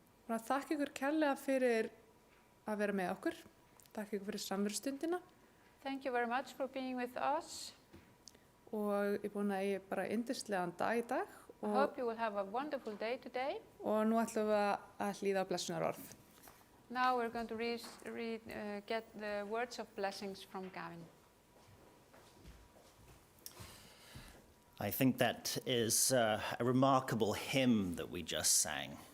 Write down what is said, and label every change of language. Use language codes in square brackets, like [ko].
[is] Bara þakka ykkur kærlega fyrir að vera með okkur. Þakka ykkur fyrir samverustundina [en] Thank you very much for being with us. [is] og ég er búin að ég bara yndislegan dag í dag [en] I hope you will have a wonderful day today. [is] og nú ætlum við að hlýða á blessunarorð. [en] Now we're going to get the words of blessings from Gavin. I think that is a remarkable hymn that we just sang.